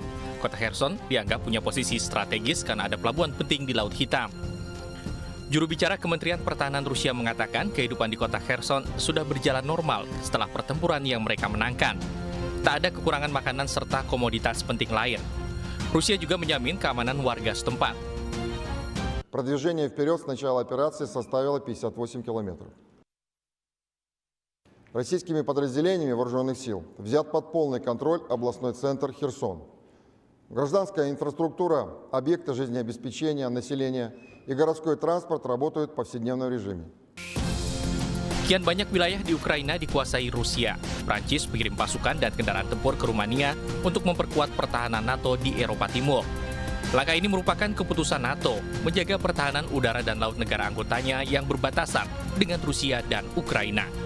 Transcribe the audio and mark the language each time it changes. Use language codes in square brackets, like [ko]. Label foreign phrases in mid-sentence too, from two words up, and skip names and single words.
[id] Kota Kherson dianggap punya posisi strategis karena ada pelabuhan penting di Laut Hitam. Juru bicara Kementerian Pertahanan Rusia mengatakan kehidupan di kota Kherson sudah berjalan normal setelah pertempuran yang mereka menangkan. Tak ada kekurangan makanan serta komoditas penting lain. Rusia juga menjamin keamanan warga setempat. [ru] Продвижение вперед с начала операции составило 58 километров. Российскими подразделениями вооруженных сил взят под полный контроль областной центр Херсон. Гражданская инфраструктура, объекты жизнеобеспечения населения и городской транспорт работают в повседневном режиме. [id] Kian banyak wilayah di Ukraina dikuasai Rusia. Prancis mengirim pasukan dan kendaraan tempur ke Rumania untuk memperkuat pertahanan NATO di Eropa Timur. Langkah ini merupakan keputusan NATO menjaga pertahanan udara dan laut negara anggotanya yang berbatasan dengan Rusia dan Ukraina.